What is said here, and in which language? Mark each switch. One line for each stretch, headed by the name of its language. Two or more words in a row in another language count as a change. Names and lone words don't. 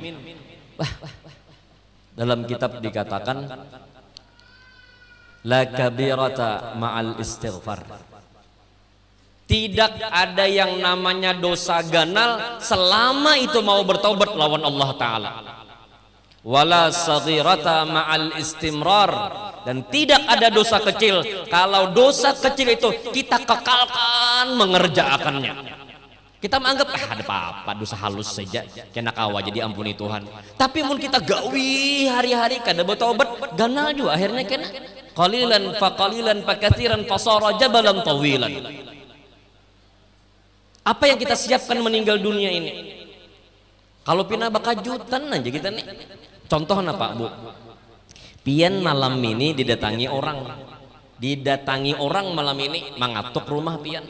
Indonesian: Dalam kitab dikatakan,
Arabic: لا كبيرة مع الاستغفار.
Banjar: Tidak ada yang namanya dosa ganal selama itu mau bertobat lawan Allah Ta'ala.
Arabic: ولا صغيرة مع الاستمرار,
Indonesian: dan tidak ada dosa kecil kalau dosa kecil itu kita kekalkan mengerjakannya. Kita menganggap ada apa-apa,
Banjar: dosa halus saja kena kawa jadi ampuni Tuhan. Tapi mun kita gawi hari-hari kada bertobat, ganal juga akhirnya kena
Arabic: قليلا فقليلا فكثيرا فصار جبلا طويلا.
Indonesian: Apa yang kita siapkan meninggal dunia ini?
Banjar: Kalau pina bakajutan aja kita nih. Contohnya Pak Bu, pian malam ini didatangi orang malam ini mengatuk rumah pian.